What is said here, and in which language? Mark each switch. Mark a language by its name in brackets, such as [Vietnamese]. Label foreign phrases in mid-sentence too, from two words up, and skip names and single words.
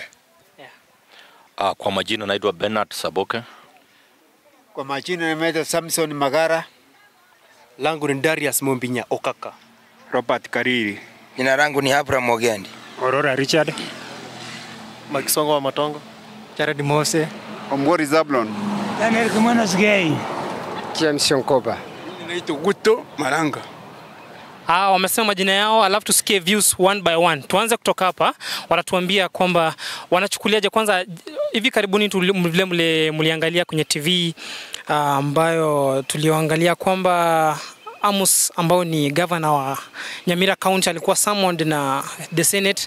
[Swahili] Kwa majina naitwa Bernard Saboke. Kwa majina naitwa Samson Magara. Langu ni Darius Mombinya Okaka. Robert Kariri. Jina langu ni Abraham Mogendi. Aurora Richard. Makisongo wa Matongo. Jared Mose. Omgori Zablon. Daniel Kimonos Gay. James Yonkoba. Naitwa Guto Maranga. Wamesema majina yao alafu tusikie [English] views one by one. [Swahili] Tuanze kutoka hapa. Wanatuambia kwamba wanachukuliaje. Kwanza hivi karibuni vile mliangalia kwenye TV ambayo tulioangalia kwamba Amos ambao ni governor wa Nyamira County alikuwa summoned na [English] the Senate.